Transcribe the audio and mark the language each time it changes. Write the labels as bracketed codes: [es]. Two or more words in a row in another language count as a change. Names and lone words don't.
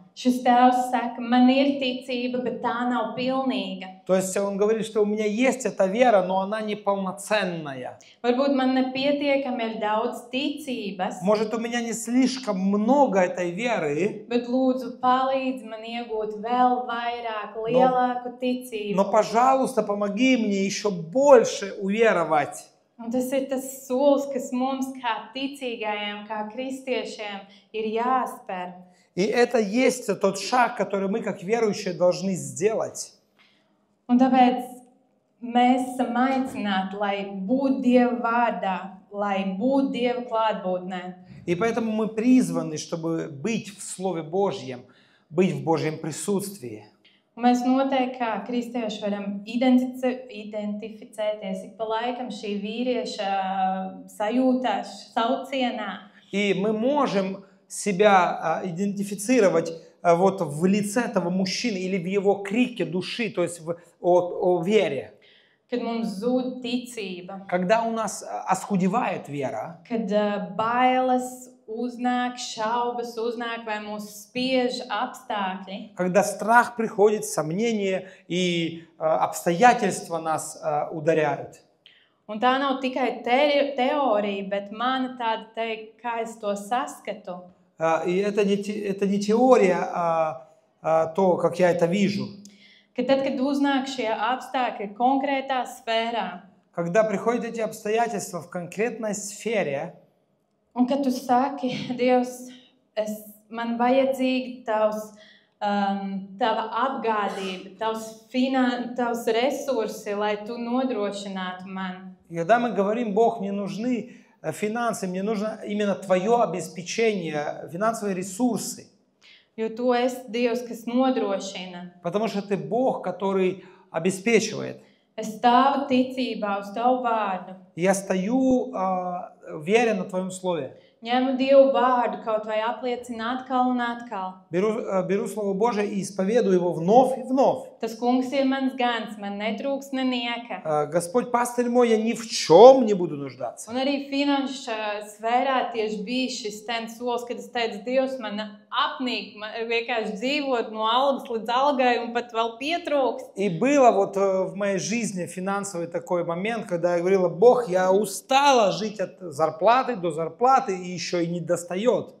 [lv] Šis tēvs saka, man ir ticība, bet tā nav pilnīga. [ru] То есть он говорит, что у меня есть эта вера, но она неполноценная. [lv] Varbūt man nepietiekami ir daudz ticības, [ru] Может, у меня не слишком много этой веры, [lv] bet lūdzu palīdzi man iegūt vēl vairāk, lielāku ticību. [ru] но, пожалуйста, помоги мне еще больше уверовать. [lv] Un tas ir tas solis, kas mums kā ticīgajiem, kā kristiešiem ir jāspēr. [ru] И это есть тот шаг, который мы, как верующие, должны сделать. [lv] Un tāpēc mēs esam aicināti, lai būtu Dieva vārdā, lai būtu Dieva klātbūtnē. [ru] И поэтому мы призваны, чтобы быть в Слове Божьем, быть в Божьем присутствии. [lv] Un mēs noteikti kā kristieši varam identificēties ik pa laikam šī vīrieša sajūtā, saucienā. [ru] И мы можем себя идентифицировать вот в лице этого мужчины или в его крике души, то есть о вере. [lv] Kad mums zūd ticība, [ru] Когда у нас оскудевает вера, [lv] kad bailes uznāk, šaubas uznāk vai mūs spiež apstākļi, [ru] когда страх приходит, сомнения и обстоятельства нас ударяют. [lv] un tā nav tikai teorija, bet mana tāda teikt, kā es to saskatu. [ru] И это не теория, а то, как я это вижу. [lv] Ka tad, kad uznāk šie apstākļi konkrētā sfērā, [ru] Когда приходят эти обстоятельства в конкретной сфере, [lv] un kad tu saki, Dievs, man vajadzīgi tava apgādība, tavs resursi, lai tu nodrošinātu man. [ru] и когда мы говорим: Бог, мне нужны финансы, мне нужно именно Твое обеспечение, финансовые ресурсы. [lv] Jo tu esi Dievs, kas nodrošina. [ru] Потому что Ты Бог, который обеспечивает. [lv] Es stāvu ticībā uz Tavu vārdu. [ru] Я стою веря на Твоем Слове. [lv] Ņemu Dievu vārdu, kaut vai apliecina atkal un atkal. [ru] Беру Слово Божие и исповедую его вновь и вновь. [lv] Tas kungs ir mans gans, man netrūks nenieka. [ru] Господь пастырь мой, я ни в чем не буду нуждаться. [lv] Un arī finanšu sfērā tieši bija šis solis, kad es teicu, Dievs, man apnīk, man vienkārši dzīvot no algas līdz algai un pat vēl pietrūks. [ru] И было вот в моей жизни финансовый такой момент, когда я говорила: Бог, я устала жить от зарплаты до зарплаты и еще и не достает.